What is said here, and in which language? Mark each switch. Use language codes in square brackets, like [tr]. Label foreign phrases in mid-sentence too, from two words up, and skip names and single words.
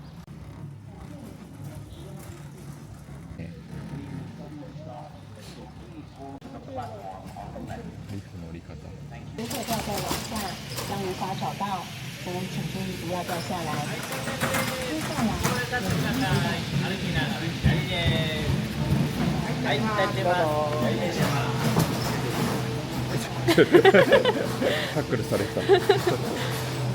[ja] リフトの降り方。 [zh] 如果掉在楼下，将无法找到，所以请注意不要掉下来。接下来， [ja] はい、大丈夫です。タックルされてた。